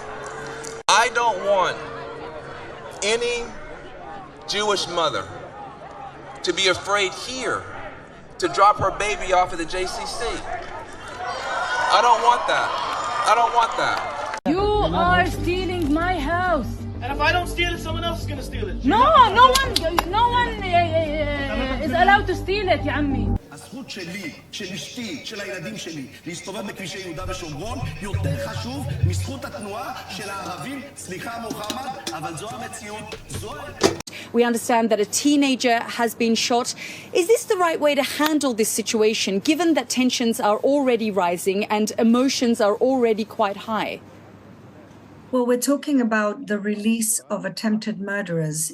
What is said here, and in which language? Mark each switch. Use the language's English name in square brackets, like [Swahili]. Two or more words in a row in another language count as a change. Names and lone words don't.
[English] I don't want any Jewish mother to be afraid here to drop her baby off at the JCC. I don't want that. I don't want that. You are stealing my house. And if I don't steal it, someone else is going to steal it. No one is allowed to steal it, [Arabic] يا عمي. [Hebrew] הזכות שלי, של אשתי, של הילדים שלי, להסתובב בכבישי יהודה ושומרון, יותר חשוב מזכות התנועה של הערבים. סליחה מוחמד, אבל זו המציאות. [English] We understand that a teenager has been shot. Is this the right way to handle this situation, given that tensions are already rising and emotions are already quite high? Well, we're talking about the release of attempted murderers.